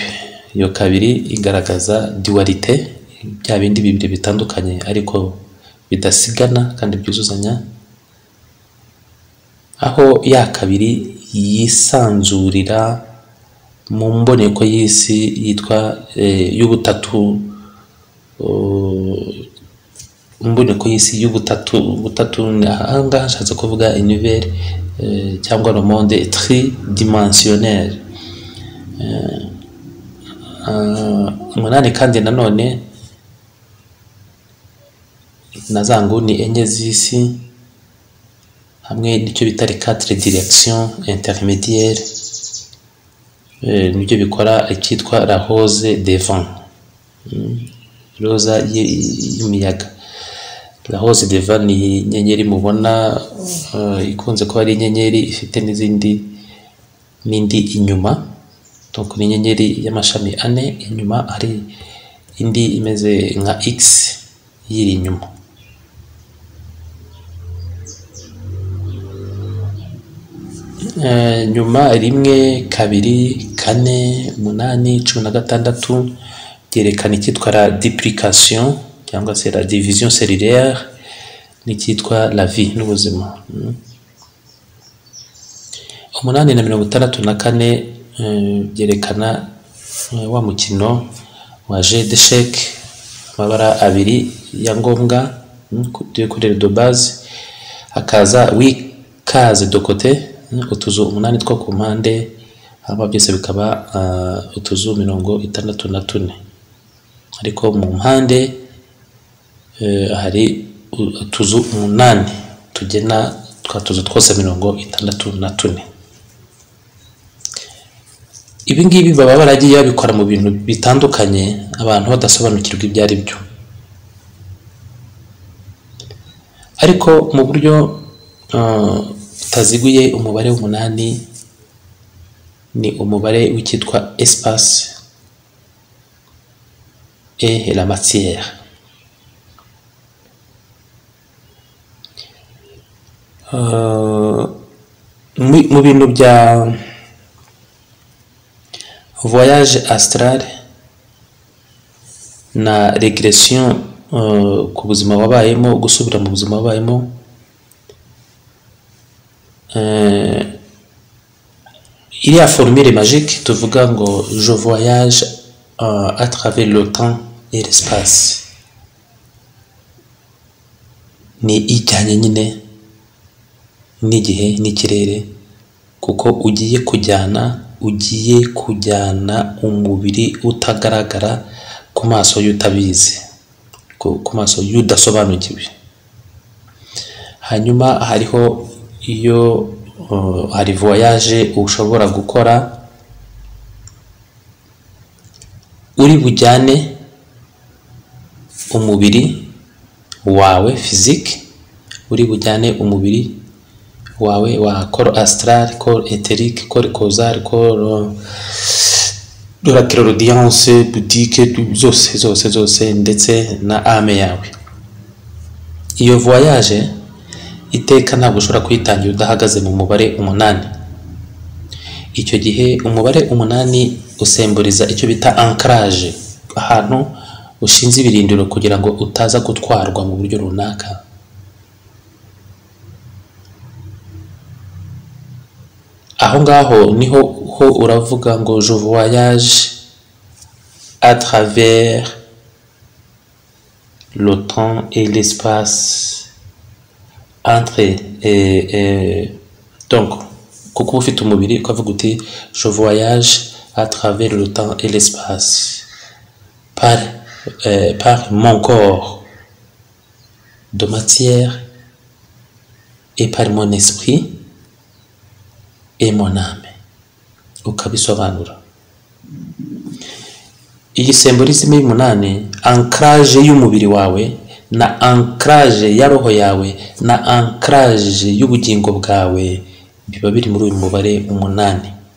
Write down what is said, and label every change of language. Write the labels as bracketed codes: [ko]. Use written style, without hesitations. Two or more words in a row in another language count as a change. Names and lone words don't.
[rw] Iyo kabiri igaragaza dualite, bya bindi bibiri bitandukanye ariko bidasigana kandi byuzuzanya, aho ya kabiri yisanzurira mu mboneko y'isi yitwa y'ubutatu, mboneko y'isi y'ubutatu. Ahangaha nshatse kuvuga univers cyangwa [fr] le monde tridimensionnel. [rw] 8 kandi nanone na za nguni enye z'isi hamwe n'icyo bita [fr] les 4 directions intermédiaires, [rw] nibyo bikora icyitwa [fr] la rose des vents, [rw] roza y'imiyaga. [fr] La rose des vents [rw] ni inyenyeri mubona ikunze kuba ari inyenyeri ifite n'indi inyuma. Donc ni inyenyeri y'amashami 4, inyuma hari indi imeze nka X yiri inyuma. Nyuma 1, 2, 4, 8, 16 byerekana icyitwa [fr] la duplication [rw] cyangwa se [fr] la division cellulaire [rw] n'icyitwa [fr] la vie [rw] n'ubuzima. 8 na 64 byerekana wa mukino wa [fr] jeu d'échecs, [rw] amabara 2 ya ngombwa kuri [fr] de base, [rw] hakaza [fr] 8 cases de côté, [rw] utuzu 8 two ku mpande, haba byose bikaba utuzu 64. Ariko mu mpande hari utuzu 8 tugena twa tuzu twose 64. Ibi ngibi baba baragiye babikora mu bintu bitandukanye abantu badasobanukirwa ibyo ari byo, ariko mu buryo utaziguye umubare w'8 ni umubare w'icyitwa [fr] espace et la matière. [rw] Mu bintu bya [fr] voyage astral [rw] na régression ku buzima wabayemo, gusubira mu buzima wabayemo, [fr] il y a formule magique [rw] tuvuga ngo [fr] je voyage à travers le temps et l'espace. [rw] Ni ijyanye nyine n'igihe n'ikirere, kuko ugiye kujyana umubiri utagaragara ku maso y'utabizi, ku maso y'udasobanukiwe. Hanyuma hariho iyo hari voyage ushobora gukora uri bujyane umubiri wawe physique, uri bujyane umubiri wawe wa [fr] corps astral, corps éthérique, corps causal, corps de la clairaudience bouddhique, [rw] zose ndetse na ame yawe. Iyo voyage iteka ntabwo ushobora kuyitangira udahagaze mu mubare 8. Icyo gihe umubare 8 usemburiza icyo bita ancrage, ahantu ushinze ibirindiro kugira ngo utaza gutwarwa mu buryo runaka. Aho ngaho niho uravuga ngo [fr] je voyage à travers le temps et l'espace entre [rw] donc kuko ufite umubiri ukavuga uti [fr] je voyage à travers le temps et l'espace par mon corps de matière et par mon esprit et mon âme. [rw] Ukabisobanura. Iyi symbolisme y'umunani, ancrage y'umubiri wawe na ancrage ya roho yawe na ancrage y'ubugingo bwawe biba biri muri uyu mubare 8.